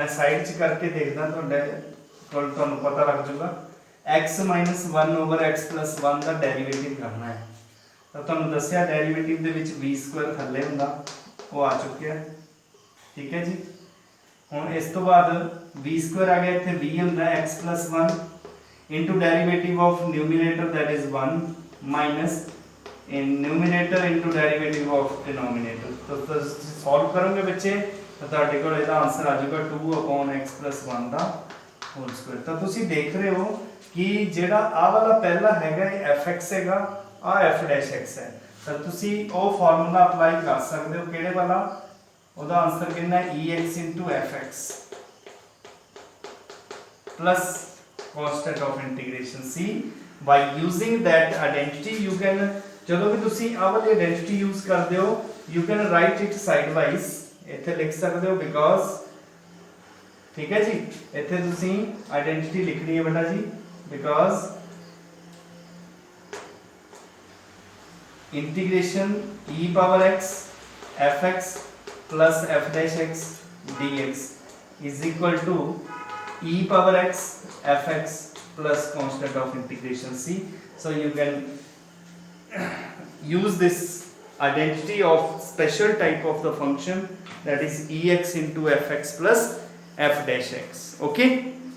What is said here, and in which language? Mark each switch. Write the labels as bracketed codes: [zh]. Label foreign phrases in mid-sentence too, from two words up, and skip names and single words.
[pa] ਸਾਈਡ 'ਚ ਕਰਕੇ ਦੇਖਦਾ ਤੁਹਾਨੂੰ ਪਤਾ ਲੱਗ ਜਾਊਗਾ x - 1 / x + 1 ਦਾ ਡੈਰੀਵੇਟਿਵ ਕਰਨਾ ਹੈ ਤਾਂ ਤੁਹਾਨੂੰ ਦੱਸਿਆ ਡੈਰੀਵੇਟਿਵ ਦੇ ਵਿੱਚ v² ਥੱਲੇ ਹੁੰਦਾ ਉਹ ਆ ਚੁੱਕਿਆ ਠੀਕ ਹੈ ਜੀ ਹੁਣ ਇਸ ਤੋਂ ਬਾਅਦ v² ਆ ਗਿਆ ਇੱਥੇ v ਹੁੰਦਾ x + 1 [en] into derivative of numerator that is 1 minus in numerator into derivative of denominator [pa] तो ਤੁਸੀਂ ਸੋਲਵ ਕਰੋਗੇ ਬੱਚੇ ਤਾਂ ਤੁਹਾਡੇ ਕੋਲ ਇਹਦਾ ਆਨਸਰ ਆ ਜਾਊਗਾ 2 upon x + 1 ਦਾ [en] whole square [pa] ਤਾਂ ਤੁਸੀਂ ਦੇਖ ਰਹੇ ਹੋ ਕਿ ਜਿਹੜਾ ਆ ਵਾਲਾ ਪਹਿਲਾ ਹੈਗਾ ਇਹ fx ਹੈਗਾ ਆ f' ਹੈ ਤਾਂ ਤੁਸੀਂ ਉਹ [en] formula apply [pa] ਕਰ ਸਕਦੇ ਹੋ ਕਿਹੜੇ ਵਾਲਾ ਉਹਦਾ ਆਨਸਰ ਕਿੰਨਾ ਹੈ ex into fx [en] plus constant of integration c by using that identity you can [pa] ਜਦੋਂ ਵੀ ਤੁਸੀਂ ਆਹ ਵਾਲੀ [en] identity use [pa] ਕਰਦੇ ਹੋ [en] you can write it sideways [pa] ਇੱਥੇ ਲਿਖ ਸਕਦੇ ਹੋ because ਠੀਕ ਹੈ ਜੀ ਇੱਥੇ ਤੁਸੀਂ ਆਇਡੈਂਟੀਟੀ ਲਿਖਣੀ ਹੈ ਬੇਟਾ ਜੀ because [en] integration e power x fx plus f' dx is equal to e power x fx plus constant of integration c so you can use this identity of special type of the function that is ex into fx plus f dash x okay